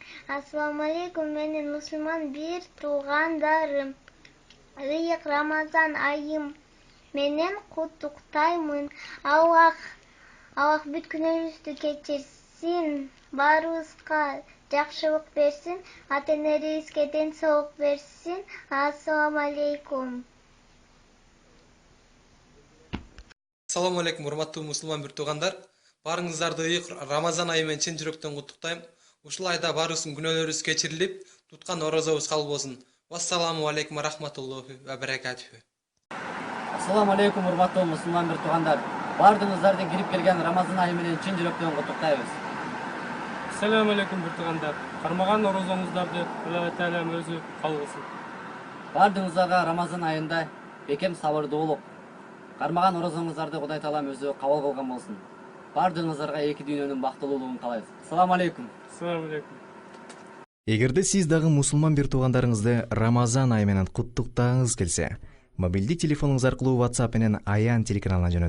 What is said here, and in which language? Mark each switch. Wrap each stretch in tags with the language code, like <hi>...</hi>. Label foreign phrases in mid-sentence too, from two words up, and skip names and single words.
<ar>السلام عليكم,</ar> <ky>менин мусулман бир туугандарым. Ыйык Рамазан айым менен куттуктаймын. Аллах бүт күнөөбүздү кечирсин, баарыбызга жакшылык берсин, ата-энебизге ден соолук берсин.</ky> <ar>السلام عليكم. السلام عليكم,</ar> <ky>урматтуу мусулман бир туугандар. Баарыңыздарды ыйык Рамазан айы менен чын жүрөктөн куттуктайм. Ушул айда баарыбыздын күнөөлөрүбүз кечирилип, туткан орозобуз кабыл болсун.</ky> <ar>والسلام عليكم ورحمة الله وبركاته. السلام عليكم,</ar> <ky>урматтуу мусулман бир туугандар. Бардыгыңыздарды кирип келген Рамазан айы менен чын жүрөктөн куттуктайбыз.</ky> <ar>السلام عليكم</ar> <ky>бир туугандар. Кармаган орозоңуздарды Алла Таалам өзү кабыл кылсын. Бардыгыңыздарга Рамазан айында бекем сабырдуулук, кармаган орозоңуздарды Кудай Таалам өзү кабыл кылган болсун. Бардыгыңыздарга эки дүйнөнүн бактылуулугун каалайбыз.</ky> <ar>السلام عليكم. السلام عليكم.</ar> <ky>Эгерде сиз дагы мусулман бир туугандарыңызды Рамазан айы менен куттуктагыңыз келсе, мобилдик телефонуңуз аркылуу WhatsApp менен Аян телеканалына жөнөтүңүз.</ky>